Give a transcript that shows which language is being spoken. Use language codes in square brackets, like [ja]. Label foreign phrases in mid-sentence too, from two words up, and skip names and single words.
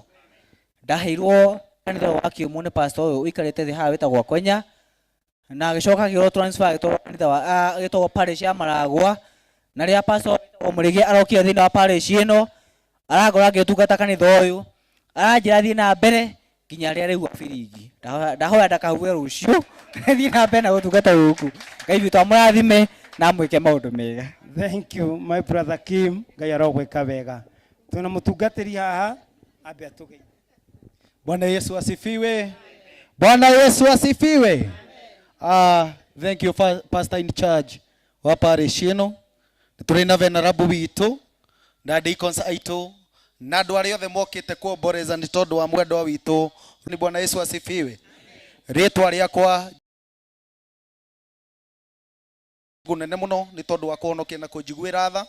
[ki] Ndaheirwo kanitha wa Kiumu nĩ pastor ũyũ ũikarĩte thĩ haha wĩtagwo Kwenya, na agĩcoka agĩrwo transfer agĩtwarwo kanitha wa agĩtwarwo parish ya Maragwa, na rĩrĩa pastor wĩtagwo Mũrĩgĩ arokire thĩinĩ wa parish ĩno arangora ngĩtungata kanitha ũyũ, aranjĩra thiĩ na mbere nginya rĩrĩa rĩu abiringi. Ndahoya ndakahuwe rũciũ thiĩ na mbere na gũtungata gũkũ. Ngai witũ amũrathime na amwĩke maũndũ mega. [en] Thank you my brother Kim. [ki] Ngai arogwĩka wega. Twĩna mũtungatĩri haha ambe atũgeithie. [sw] Bwana Yesu asifiwe. Bwana Yesu asifiwe. [en] Thank you pastor in charge [ki] wa parish ĩno. Tũrĩ na venerable witũ na deacons aitũ na andũ arĩa othe mokĩte kuomboreza nĩ tondũ wa mwendwa witũ. [sw] Ni Bwana Yesu asifiwe. [ki] Rĩtwa rĩakwa gunene mũno nĩ tondũ wa kũhonokia na kũnjiguĩra tha.